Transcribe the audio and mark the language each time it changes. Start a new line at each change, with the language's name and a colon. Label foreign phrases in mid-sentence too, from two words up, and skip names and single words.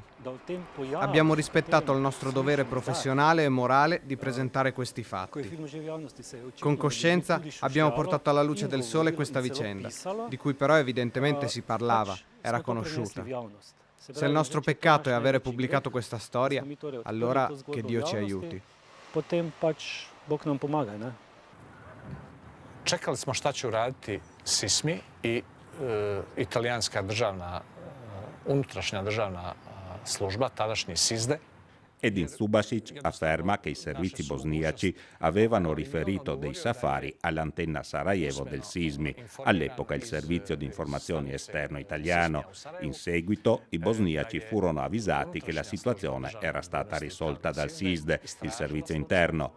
Italian: Abbiamo rispettato il nostro dovere professionale e morale di presentare questi fatti. Con coscienza abbiamo portato alla luce del sole questa vicenda, di cui però evidentemente si parlava, era conosciuta. Se il nostro peccato è avere pubblicato questa storia, allora che Dio ci aiuti.
Bosnian: Čekali smo šta će uraditi SISMI i italijanska državna, unutrašnja državna služba, tadašnji SISDE.
Italian: Edin Subasic afferma che i servizi bosniaci avevano riferito dei safari all'antenna Sarajevo del SISMI, all'epoca il servizio di informazioni esterno italiano. In seguito i bosniaci furono avvisati che la situazione era stata risolta dal SISDE, il servizio interno.